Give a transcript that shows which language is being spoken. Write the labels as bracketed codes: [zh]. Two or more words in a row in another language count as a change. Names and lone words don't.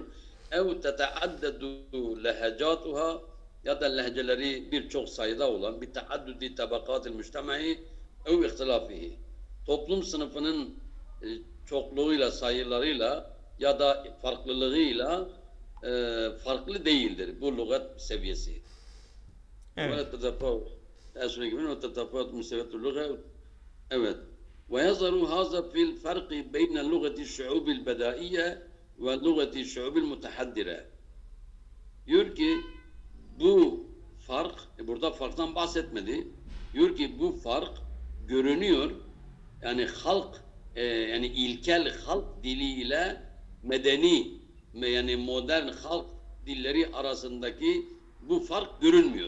[ar] أو تتعدد لهجاتها, [tr] ya da lehceleri birçok sayıda olan bir [ar] تعدد طبقات المجتمع أو اختلافه. [tr] toplum sınıfının çokluğuyla, sayılarıyla ya da farklılığıyla farklı değildir bu lügat seviyesi. Evet. Evet. [ar] ويظهر هذا في الفرق بين لغة الشعوب البدائية ولغة الشعوب المتحضرة. [tr] Diyor ki bu fark, burada farktan bahsetmedi. Diyor ki bu fark görünüyor. Yani halk, yani ilkel halk dili ile medeni, yani modern halk dilleri arasındaki bu fark görünmüyor.